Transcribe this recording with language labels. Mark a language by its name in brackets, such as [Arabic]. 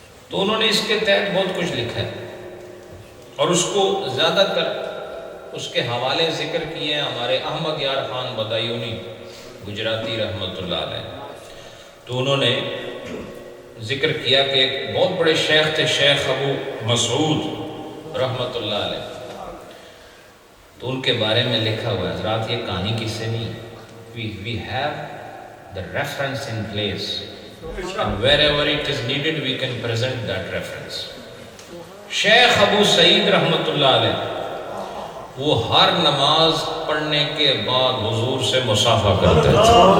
[Urdu] تو انہوں نے اس کے تحت بہت کچھ لکھا ہے اور اس کو زیادہ تر اس کے حوالے ذکر کیے ہیں ہمارے احمد یار خان بدایونی گجراتی رحمۃ اللہ علیہ. تو انہوں نے ذکر کیا کہ ایک بہت بڑے شیخ تھے, شیخ ابو مسعود رحمۃ اللہ علیہ. تو ان کے بارے میں لکھا ہوا ہے. حضرات یہ کہانی کس سے نہیں, [English] we have the reference in place and wherever it is needed we can present that reference. [Urdu] شیخ ابو سعید رحمۃ اللہ علیہ وہ ہر نماز پڑھنے کے بعد حضور سے مصافحہ کرتے تھے.